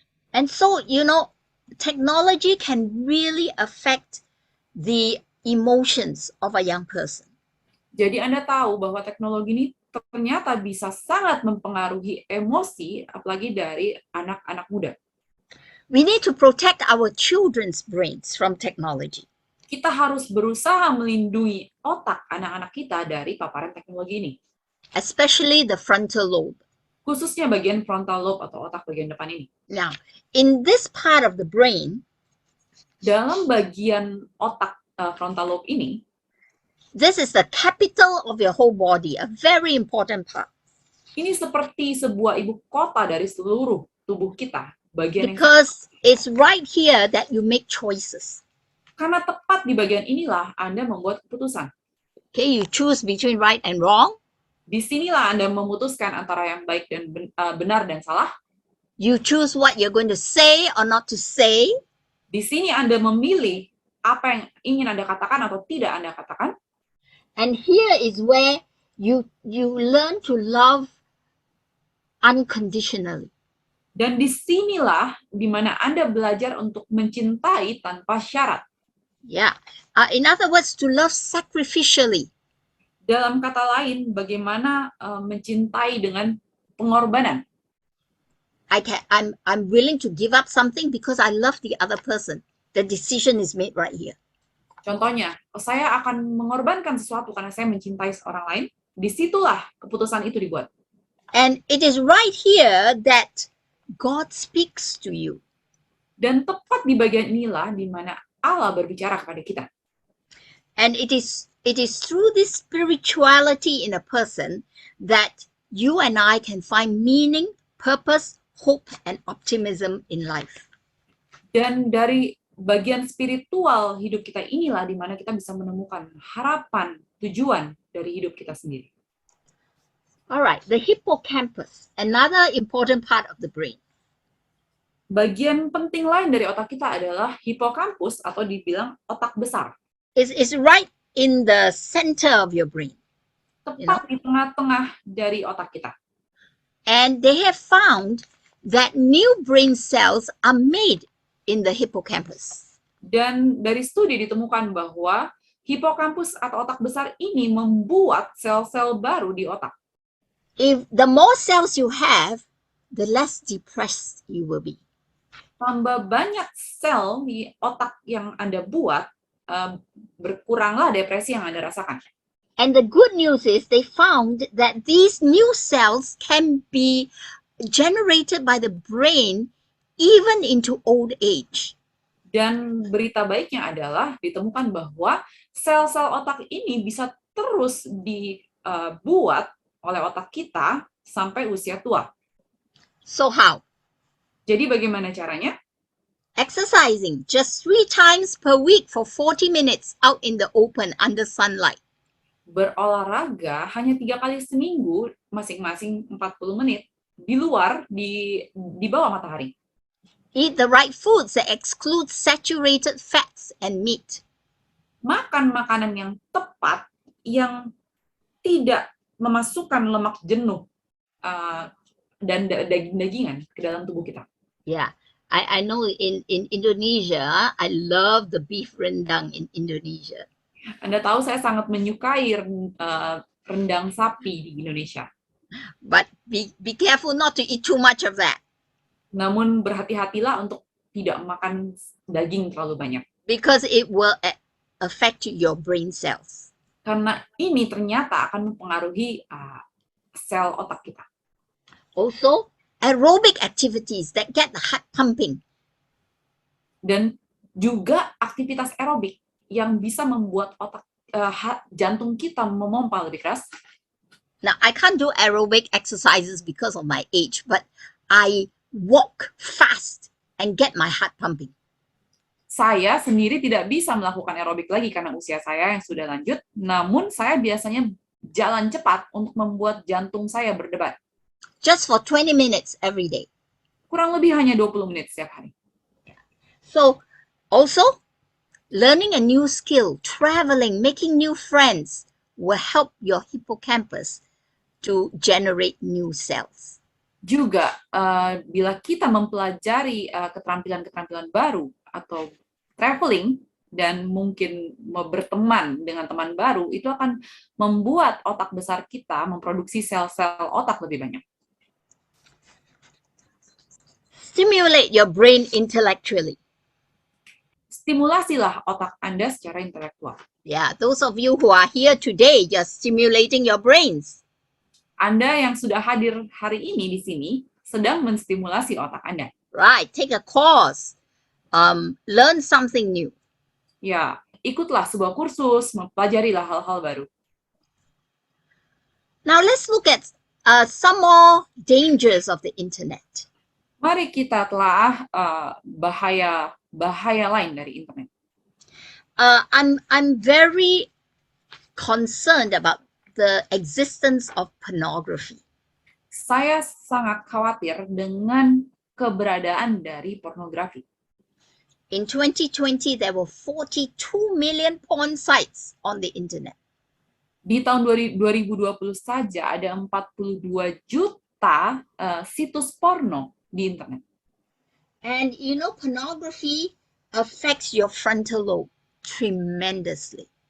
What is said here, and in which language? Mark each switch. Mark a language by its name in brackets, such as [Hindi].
[English] And so, technology can really affect the emotions of a young person. [Indonesian] Jadi Anda tahu bahwa teknologi ini ternyata bisa sangat mempengaruhi emosi, apalagi dari anak-anak muda. [English] We need to protect our children's brains from technology. [Indonesian] Kita harus berusaha melindungi otak anak-anak kita dari paparan teknologi ini. [English] Especially the frontal lobe. [Indonesian] Khususnya bagian frontal lobe atau otak bagian depan ini. [English] Now, in this part of the brain, [Indonesian] dalam bagian otak frontal lobe ini, [English] this is the capital of your whole body, a very important part. [Indonesian] Ini seperti sebuah ibu kota dari seluruh tubuh kita. [English] Because it's right here that you make choices. [Indonesian] Karena tepat di bagian inilah Anda membuat keputusan. [English] Okay, you choose between right and wrong. [Indonesian] Di sinilah Anda memutuskan antara yang baik dan benar dan salah. [English] You choose what you're going to say or not to say. [Indonesian] Di sini Anda memilih apa yang ingin Anda katakan atau tidak Anda katakan. [English] And here is where you learn to love unconditionally. [Indonesian] Dan disinilah di mana Anda belajar untuk mencintai tanpa syarat. [English] Yeah. In other words, to love sacrificially. [Indonesian] Dalam kata lain, bagaimana mencintai dengan pengorbanan. [English] I'm willing to give up something because I love the other person. The decision is made right here. [Indonesian] Contohnya, saya akan mengorbankan sesuatu karena saya mencintai orang lain. Disitulah keputusan itu dibuat. [English] And it is right here that God speaks to you. [Indonesian] Dan tepat di bagian inilah di mana Allah berbicara kepada kita. [English] And it is through this spirituality in a person that you and I can find meaning, purpose, hope, and optimism in life. [Indonesian] Dan dari bagian spiritual hidup kita inilah di mana kita bisa menemukan harapan, tujuan dari hidup kita sendiri. [English] All right, the hippocampus, another important part of the brain. [Indonesian] Bagian penting lain dari otak kita adalah hipokampus atau dibilang otak besar. [English] Is right in the center of your brain. [Indonesian] Tepat di tengah-tengah dari otak kita. [English] And they have found that new brain cells are made in the hippocampus. [Indonesian] Dan dari studi ditemukan bahwa hipokampus atau otak besar ini membuat sel-sel baru di otak. [English] If the more cells you have, the less depressed you will be. [Indonesian] tambah banyak sel di otak yang Anda buat, berkuranglah depresi yang Anda rasakan. [English] And the good news is they found that these new cells can be generated by the brain even into old age. [Indonesian] Dan berita baiknya adalah ditemukan bahwa sel-sel otak ini bisa terus dibuat oleh otak kita sampai usia tua. [English] So how? [Indonesian] Jadi bagaimana caranya? [English] Exercising just 3 times per week for 40 minutes out in the open under sunlight. [Indonesian] Berolahraga hanya 3 kali seminggu, masing-masing 40 menit, di luar, di bawah matahari. [English] Eat the right foods that exclude saturated fats and meat. [Indonesian] Makan makanan yang tepat, yang tidak memasukkan lemak jenuh dan daging-dagingan ke dalam tubuh kita. [English] Yeah, I know in Indonesia, I love the beef rendang in Indonesia. [Indonesian] Anda tahu saya sangat menyukai rendang sapi di Indonesia. [English] But be careful not to eat too much of that. [Indonesian] Namun berhati-hatilah untuk tidak makan daging terlalu banyak. [English] Because it will affect your brain cells. [Indonesian] Karena ini ternyata akan mempengaruhi sel otak kita. [English] Also, aerobic activities that get the heart pumping. [Indonesian] Dan juga aktivitas aerobik yang bisa membuat jantung kita memompa lebih keras. [English] Now, I can't do aerobic exercises because of my age, but I walk fast and get my heart pumping. [Indonesian] Saya sendiri tidak bisa melakukan aerobik lagi karena usia saya yang sudah lanjut, namun saya biasanya jalan cepat untuk membuat jantung saya berdebar. [English] Just for 20 minutes every day. [Indonesian] Kurang lebih hanya 20 menit setiap hari. [English] So, also, learning a new skill, traveling, making new friends will help your hippocampus to generate new cells. [Indonesian] Juga, bila kita mempelajari keterampilan-keterampilan baru atau traveling dan mungkin berteman dengan teman baru, itu akan membuat otak besar kita memproduksi sel-sel otak lebih banyak. [English] Stimulate your brain intellectually. [Indonesian] Stimulasilah otak Anda secara intelektual. [English] Yeah, those of you who are here today, you're stimulating your brains. [Indonesian] Anda yang sudah hadir hari ini di sini sedang menstimulasi otak Anda. [English] Right, take a course, learn something new. [Indonesian] Ya, ikutlah sebuah kursus, mempelajarilah hal-hal baru. [English] Now let's look at some more dangers of the internet. [Indonesian] Mari kita telah bahaya lain dari internet. [English] I'm very concerned about the existence of pornography. [Indonesian] Saya sangat khawatir dengan keberadaan dari pornografi. [English] In 2020, there were 42 million porn sites on the internet. [Indonesian] Di tahun 2020 saja ada 42 juta situs porno di internet. [English] And you know, pornography affects your frontal lobe tremendously.